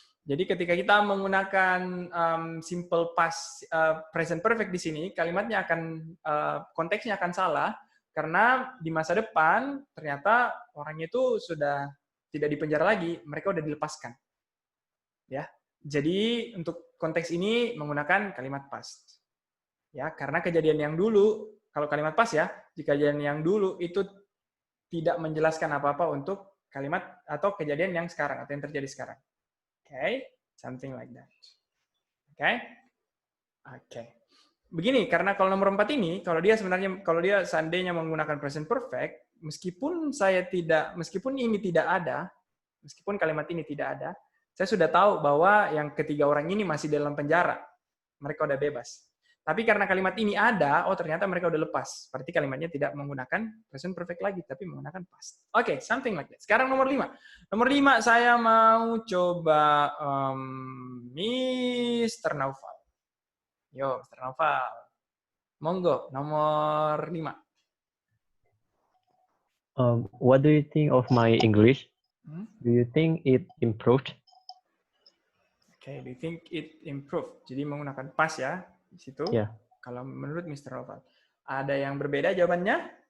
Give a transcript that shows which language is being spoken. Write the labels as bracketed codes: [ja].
[id] Jadi ketika kita menggunakan simple past present perfect di sini, kalimatnya akan konteksnya akan salah karena di masa depan ternyata orangnya itu sudah tidak dipenjara lagi, mereka sudah dilepaskan. Ya. Jadi untuk konteks ini menggunakan kalimat past. Ya, karena kejadian yang dulu, kalau kalimat past ya, jika kejadian yang dulu itu tidak menjelaskan apa-apa untuk kalimat atau kejadian yang sekarang atau yang terjadi sekarang. [en] Okay, something like that. Okay. [id] Begini, karena kalau nomor 4 ini, kalau dia seandainya menggunakan present perfect, meskipun ini tidak ada, meskipun kalimat ini tidak ada, saya sudah tahu bahwa yang ketiga orang ini masih dalam penjara. Mereka udah bebas. Tapi karena kalimat ini ada, ternyata mereka udah lepas. Berarti kalimatnya tidak menggunakan present perfect lagi, tapi menggunakan past. [en] Oke, something like that. [id] Sekarang nomor 5. Nomor 5 saya mau coba Mr. Naufal. Yo, Mr. Naufal. Monggo, nomor 5. [en] What do you think of my English? Do you think it improved? Okay, do you think it improved? [id] Jadi menggunakan past ya. Di situ, [en] yeah. [id] Kalau menurut Mr. Naufal. Ada yang berbeda jawabannya?